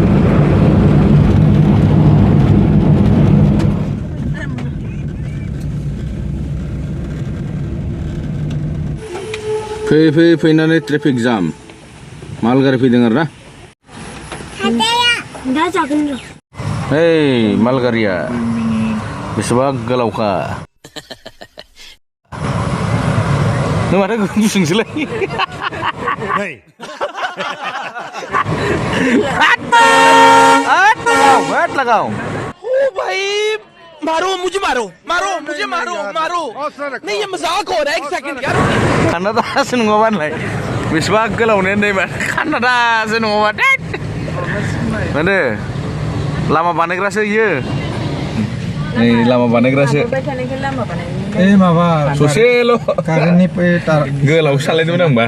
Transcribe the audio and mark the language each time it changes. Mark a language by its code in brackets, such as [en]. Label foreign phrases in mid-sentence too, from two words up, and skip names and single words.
[brx] फैनानै ट्रेफिक जाम मालगारि फैदों आरोना मालगारिया बेसेबा गोलावखा नों माथो गुसुंसोलै लगाओ [hi] मारो मुझे मारो नहीं ये मजाक हो रहा है एक सेकंड यार [brx] खान्दासो नङाबा होनलाय बेसेबा गोलावनो दैमा खान्दासो नङाबा माने लामा बानायग्रासो इयो नै लामा बानायग्रासो माबा ससेल' कारेन्टनि गोलाव सालायदोंमोन आंबा